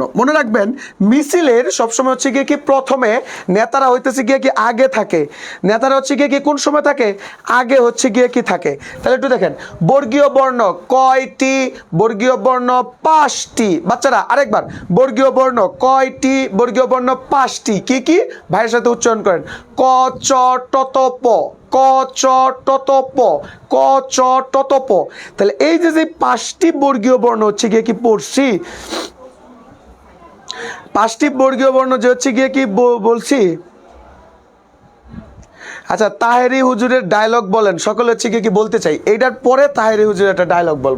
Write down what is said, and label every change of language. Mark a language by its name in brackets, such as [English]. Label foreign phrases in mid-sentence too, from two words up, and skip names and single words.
[Bangla] মনে রাখবেন মিছিলের সবসময় হচ্ছে গিয়ে কি প্রথমে নেতারা হইতেছে গিয়ে কি আগে থাকে, নেতারা হচ্ছে গিয়ে কি কোন সময় থাকে? আগে হচ্ছে গিয়ে কি থাকে। তাহলে একটু দেখেন বর্গীয় বর্ণ কয়টি? বর্গীয় বর্ণ 5টি। বাচ্চারা আরেকবার, বর্গীয় বর্ণ কয়টি? বর্গীয় বর্ণ 5টি। কি কি ভাইয়ের সাথে উচ্চারণ করেন? ক চ ট ত প, ক চ ট ত প, ক চ ট ত প। তাহলে এই যে যে 5টি বর্গীয় বর্ণ হচ্ছে গিয়ে কি পড়ছি, 5টি বর্গীয় বর্ণ যে হচ্ছে গিয়ে কি বলছি। আচ্ছা তাহেরি হুজুরের ডায়লগ বলেন, সকলে হচ্ছে কি বলতে চাই, এইটার পরে তাহেরি হুজুরের একটা ডায়লগ বলবো।